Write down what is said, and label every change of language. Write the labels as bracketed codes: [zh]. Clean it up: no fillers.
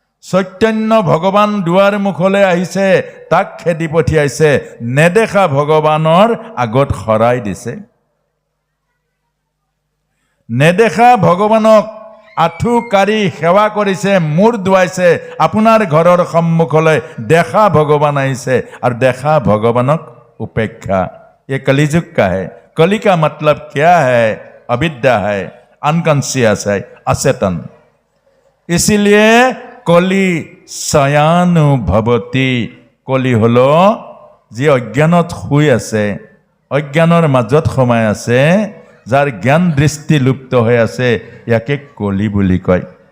[as] চৈতন্য ভগৱান দুৱাৰ মুখলৈ আহিছে, তাক খেদি পঠিয়াইছে, নেদেখা ভগৱানৰ আগত খৰাই দিছে। নেদেখা ভগৱানক আঁঠু কাঢ়ি সেৱা কৰিছে, মূৰ ধুৱাইছে। আপোনাৰ ঘৰৰ সন্মুখলৈ দেখা ভগৱান আহিছে আৰু দেখা ভগৱানক उपेक्षा। [hi] ये कलिजुग का है। कली का मतलब क्या है? अविद्या है, अनकॉन्शियस है, अचेतन। [sa] इसीलिए कली शयानुभवति। [as] कली हलो जी अज्ञानत शुई आछे, अज्ञानर মাজত সোমাই আছে, যাৰ জ্ঞান দৃষ্টি লুপ্ত হৈ আছে, ইয়াকে কলি বুলি কয়।